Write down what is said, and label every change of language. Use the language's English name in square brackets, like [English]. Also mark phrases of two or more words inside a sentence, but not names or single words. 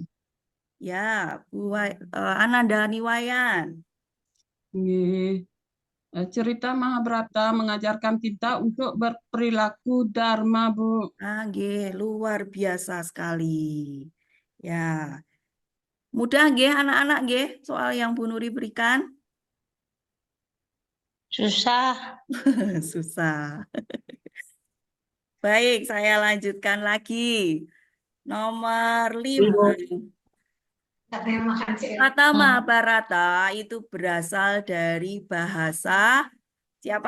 [Indonesian] Ya, Ananda Niwayan. Nggih. Cerita Mahabharata mengajarkan kita untuk berperilaku dharma, Bu. Nggih, luar biasa sekali. Ya. Mudah nggih anak-anak nggih soal yang Bu Nuri berikan? Susah. Susah. Baik, saya lanjutkan lagi. Nomor 5. Kata Mahabharata itu berasal dari bahasa siapa